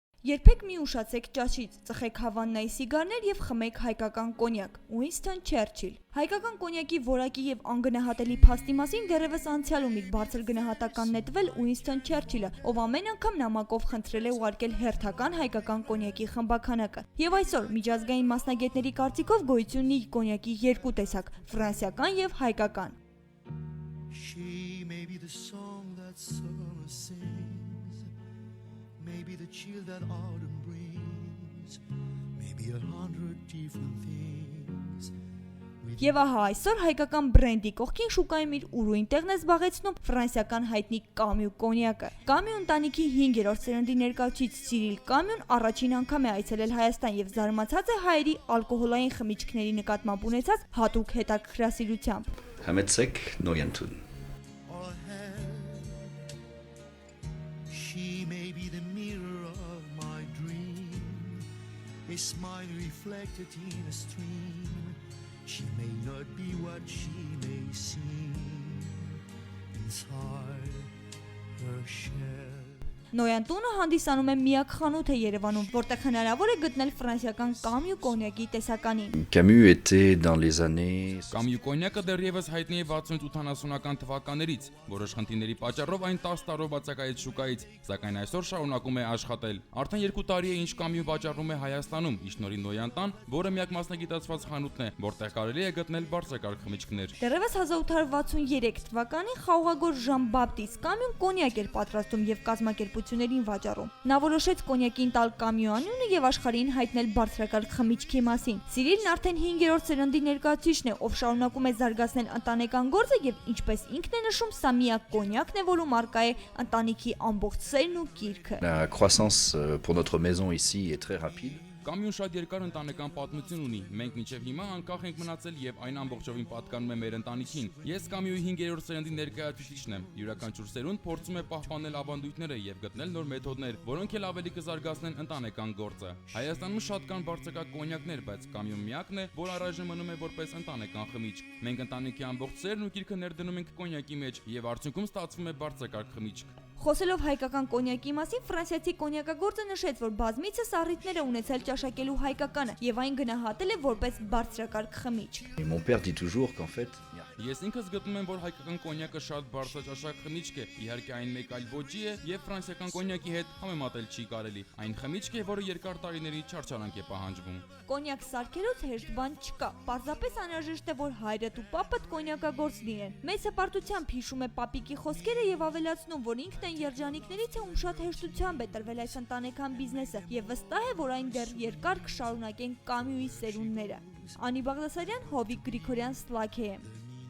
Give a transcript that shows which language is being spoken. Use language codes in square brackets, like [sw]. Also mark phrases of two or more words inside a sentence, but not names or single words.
[hy] Երբեք մի ուշացեք ճաշից, ծխեք Հավաննայի սիգարներ եւ խմեք հայկական կոնյակ։ Ուինսթոն Չերչիլ։ Հայկական կոնյակի որակի եւ անգնահատելի փաստի մասին դեռևս անցյալում իր բարձր գնահատական նետվել Ուինսթոն Չերչիլը, ով ամեն անգամ նամակով խնդրել է ուղարկել հերթական հայկական կոնյակի խմբաքանակը։ Եվ այսօր միջազգային մասնագետների կարծիքով գոյություն ունի կոնյակի երկու տեսակ՝ ֆրանսիական եւ հայկական։ [en] She may be the song that summer sings, maybe the chill that autumn brings, maybe 100 different things. [hy] Եվ ահա այսօր հայկական բրենդի կողքին շուկայում իր ուրույն տեղն է զբաղեցնում ֆրանսիական հայտնի Կամյու կոնյակը։ Կամյու ընտանիքի 5-րդ սերնդի ներկայացուցիչ Սիրիլ Կամյուն առաջին անգամ է այցելել Հայաստան եւ զարմացած է հայերի ալկոհոլային խմիչքների նկատմամբ ունեցած հատուկ հետաքրքրասիրությամբ։ Համեցեք Նոյանտուն։ [en] She may be the mirror of my dream, a smile reflected in a stream. She may not be what she may seem inside her shell. [hy] Նոյանտունը հանդիսանում է միակ խանութը Երևանում, որտեղ հնարավոր է գտնել ֆրանսիական Կամյու կոնյակի տեսականին։ [fr] Camus était dans les années [hy] Կամյու կոնյակը դեռևս հայտնի է 60-80-ական թվականներից, որոշ խնդիրների պատճառով այն 10 տարով բացակայեց շուկայից, սակայն այսօր շարունակում է աշխատել։ Արդեն 2 տարի է ինչ Կամյու վաճառվում է Հայաստանում, իշնորհի Նոյանտան, որը միակ մասնագիտացված խանութն է, որտեղ կարելի է գտնել բարձրակարգ խմիչքներ։ Դեռևս 1863 թվականին խաղողագոր Ժան Բապտիստ Կամյուն կոնյակ էր պատրաստում եւ կազմակերպություններին վաճառում։ Նա որոշեց կոնյակին տալ Կամյու անունը եւ աշխարհին հայտնել բարձրակարգ խմիչքի մասին։ Սիրիլն արդեն 5-րդ սերնդի ներկայացուցիչն է, ով շարունակում է զարգացնել ընտանեկան գործը եւ ինչպես ինքն է նշում, սա միակ կոնյակն է, որում արկա է ընտանիքի ամբողջ սերն ու կիրքը։ [fr] La croissance pour notre maison ici est très rapide. [hy] Կամյուն շատ երկար ընտանեկան պատմություն ունի։ Մենք մինչև հիմա անկախ ենք մնացել եւ այն ամբողջովին պատկանում է մեր ընտանիքին։ Ես Կամյուի 5-րդ սերնդի ներկայացուցիչն եմ։ Յուրաքանչյուր սերունդ փորձում է պահպանել ավանդույթները եւ գտնել նոր մեթոդներ, որոնք էլ ավելի կզարգացնեն ընտանեկան գործը։ Հայաստանում շատ կան բարձրակարգ կոնյակներ, բայց Կամյուն միակն է, որ առայժմ մնում է որպես ընտանեկան խմիչք։ Մենք ընտանիքի ամբողջ սերն ու կիրքը ներդնում ենք կոնյակի մեջ եւ արդյունքում ստացվում է բարձրակարգ խմիչք։ Խոսելով հայկական կոնյակի մասին, ֆրանսիացի կոնյակագործը նշեց, որ բազմիցս առիթներ է ունեցել ճաշակելու հայկականը եւ այն գնահատել է որպես բարձրակարգ խմիչք։ [fr] Et mon père dit toujours qu'en fait, [hy] Ես ինքս գտնում եմ, որ հայկական կոնյակը շատ բարձրաճաշակ խմիչք է, իհարկե այն մեկ այլ ոճի է եւ ֆրանսիական կոնյակի հետ համեմատել չի կարելի։ Այն խմիչք է, որը երկար տարիների չարչարանք է պահանջվում։ Կոնյակ սարքելուց հեշտ բան չկա։ Պարզապես անհրաժեշտ է, որ հայրդ ու պապդ կոնյակագործ լինեն։ Մեծ հպարտությամբ հիշում է պապիկի խոսքերը եւ ավելացնում, որ ինքն այն երջանիկներից է, ում շատ հեշտությամբ է տրվել այս ընտանեկան բիզնեսը եւ վստահ է, որ այն դեռ երկար կշարունակեն Կամյուի սերունդները։ Անի Բաղդասարյան, Հովիկ Գրիգորյան, Սլաքեյ։